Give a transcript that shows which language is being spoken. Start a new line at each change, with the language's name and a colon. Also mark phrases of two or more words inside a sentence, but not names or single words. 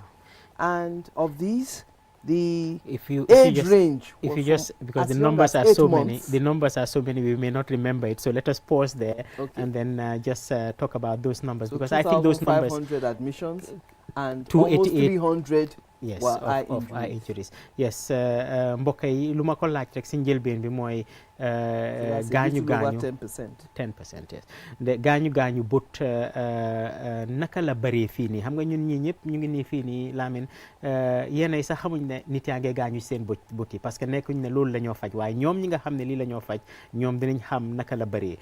English: And of these, the age range because the numbers are so many, we may not remember it. So let us pause there and then just talk about those numbers, so because I think those numbers 500 admissions and almost 300 yes of eye injuries. Yes,
Wolof: mbokk yi lu ma ko laaj rek si njëlbeen bi mooy gaañu 10%. Yes, de gaañu bët naka la bëree fii nii. Xam nga ñun ñii ñëpp ñu ngi nii fii nii Lamin yéenay sax xamuñ ne nit yaa ngi gaañu seen bët yi,
French: parce que
Wolof: nekkuñ ne loolu la ñoo faj, waaye ñoom ñi nga xam ne lii la ñoo faj ñoom dinañ xam naka la bëree.